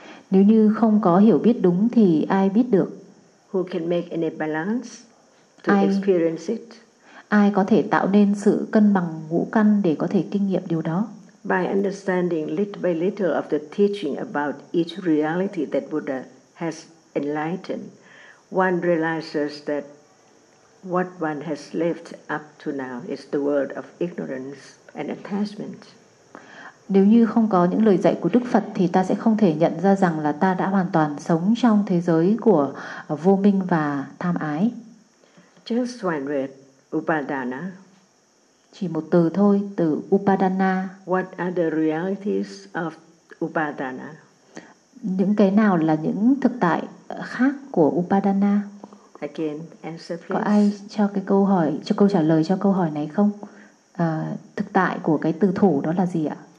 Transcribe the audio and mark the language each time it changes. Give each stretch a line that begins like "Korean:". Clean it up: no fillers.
Vietnamese: Nếu như không có hiểu biết đúng thì ai biết được?
English: Who can make any balance to experience it?
Vietnamese: Ai có thể tạo nên sự cân bằng ngũ căn để có thể kinh nghiệm điều đó?
English: By understanding little by little of the teaching about each reality that Buddha has enlightened, one realizes that what one has lived up to now is the world of ignorance and attachment.
Vietnamese: Nếu như không có những lời dạy của Đức Phật thì ta sẽ không thể nhận ra rằng là ta đã hoàn toàn sống trong thế giới của vô minh và tham ái.
English: Just one word, upadana.
Vietnamese: Chỉ một từ thôi, từ upadana.
English: What are the realities of upadana?
Vietnamese: Những cái nào là những thực tại khác của upadana?
English: Again, answer please.
Vietnamese: Có ai cho cái câu hỏi, cho câu trả lời cho câu hỏi này không? Thực tại của cái từ thủ đó là gì ạ?